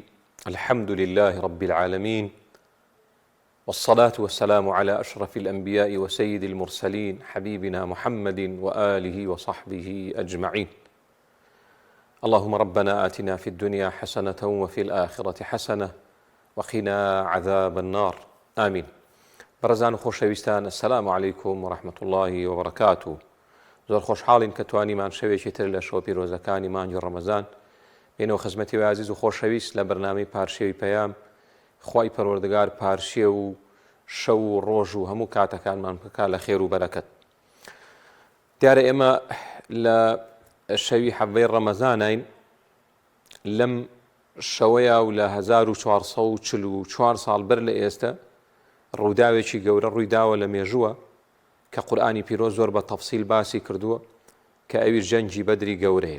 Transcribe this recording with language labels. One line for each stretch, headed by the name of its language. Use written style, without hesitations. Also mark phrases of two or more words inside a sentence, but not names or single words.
Arabic: الحمد لله رب العالمين، والصلاة والسلام على أشرف الأنبياء وسيد المرسلين حبيبنا محمد وآله وصحبه أجمعين. اللهم ربنا آتنا في الدنيا حسنة وفي الآخرة حسنة وقنا عذاب النار، آمين.
Central Kurdish: برزان خوشویستان،
Arabic: السلام عليكم ورحمة الله وبركاته.
Central Kurdish: زۆر خۆشحاڵین کە توانیمان شەوێکی تر لە شەو پیرۆزەکانی مانگی ڕەمەزان بینەوە خزمەتی عزیز و خۆشەویست لە بەرنامەی پارشێوی پەیام. خوای پەروەردگار پارشێ و شەو و ڕۆژ و هەموو کاتەکانمان بکات لە خێر و بەرەکەت. دیارە ئێمە لە شەوی حەڤەی ڕەمەزانین، لەم شەوەیە و لە 1444 ساڵ بەر لە ئێستا ڕووداوێکی گەورە ڕوویداوە لە مێژووە کە قورئانی پیرۆز زۆر بە تەفسیل باسی کردووە کە ئەویش جەنگی بەدری گەورەیە.